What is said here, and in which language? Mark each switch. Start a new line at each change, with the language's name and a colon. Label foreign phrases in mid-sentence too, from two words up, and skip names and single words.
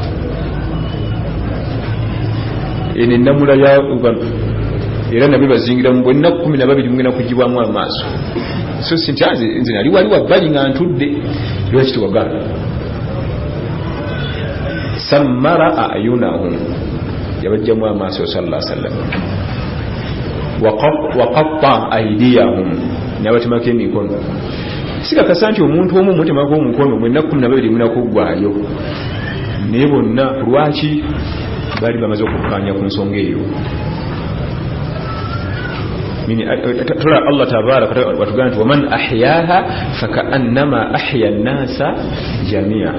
Ganda: Eno ennamula era nabyo bazingira mu bonna 12 mugenda kugibwamu amaaso. So sinti nze nali wali wabbali nga ntudde, lwaki tuwagala.
Arabic: سمر أعينهم,
Ganda: yabajjamu amaaso
Arabic: صلى الله عليه وسلم. وقطع أيديهم,
Ganda: nabatemako emikono. Sikakasa nti omuntu omu mutemako omukono mwenna 12 munakuggwayo, naye bonna lwaki bali bamaze okukkaanya ku nsonga eyo. Tula
Arabic: الله تبارك
Ganda: watugamba nti
Arabic: ومن أحياها فكأنما أحيا الناس جميعا.